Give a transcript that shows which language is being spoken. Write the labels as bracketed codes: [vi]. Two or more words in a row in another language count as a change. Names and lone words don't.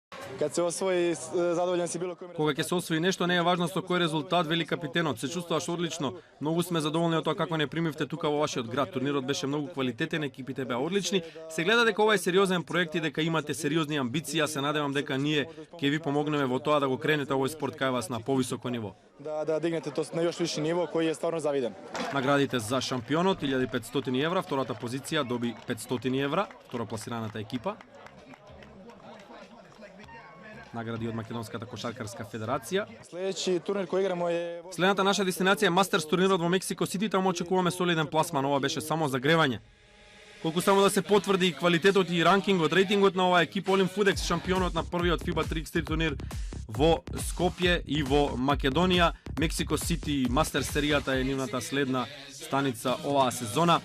[sr] Kad se osvoji, zadovoljan si bilo kojim... [mk] Кога ќе се освои нешто, не е важно со кој резултат, вели капитенот. Се чувствуваш одлично. Многу сме задоволни од тоа како не примивте тука во вашиот град. Турнирот беше многу квалитетен, екипите беа одлични. Се гледа дека ова е сериозен проект и дека имате сериозни амбиции. Се надевам дека ние ќе ви помогнеме во тоа да го кренете овој спорт кај вас на повисоко ниво. [sr] Da dignete to na još viši nivo koji je stvarno zaviden. [mk] Наградите за шампионот 1500 евра, втората позиција доби 500 евра, второпласираната екипа. Награди од Македонската кошаркарска федерација. [sr] Следеći turnir koji igramo je... [mk] Следната наша дестинација е Мастерс турнирот во Мексико Сити, таму очекуваме солиден пласман, ова беше само загревање. Колку само да се потврди квалитетот и ранкингот, рейтингот на оваа екипа, Олим Фудекс шампионот на првиот [en] FIBA 3x3 [mk] турнир во Скопје и во Македонија. Мексико Сити Мастерс серијата е нивната следна станица оваа сезона.